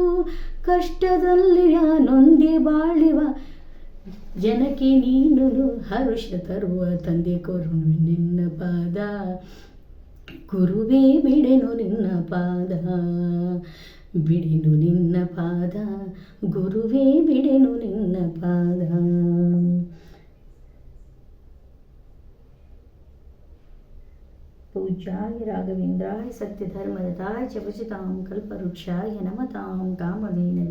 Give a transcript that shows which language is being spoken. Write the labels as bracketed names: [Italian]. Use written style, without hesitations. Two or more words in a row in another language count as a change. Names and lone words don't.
[Kannada] ಕಷ್ಟದಲ್ಲಿ ನೊಂದಿ ಬಾಳುವ ಜನಕ್ಕೆ ನೀನು ಹರುಷ ತರುವ ತಂದೆ, ಕರುಣೆ ನಿನ್ನ ಪಾದ ಗುರುವೇ, ಬಿಡೆನು ನಿನ್ನ ಪಾದ, ಬಿಡೆನು ನಿನ್ನ ಪಾದ ಗುರುವೇ, ಬಿಡೆನು ನಿನ್ನ ಪಾದ. [Sanskrit] पूज्याय राघवेन्द्राय सत्यधर्मरताय च भजतां कल्पवृक्षाय नमतां कामधेनवे.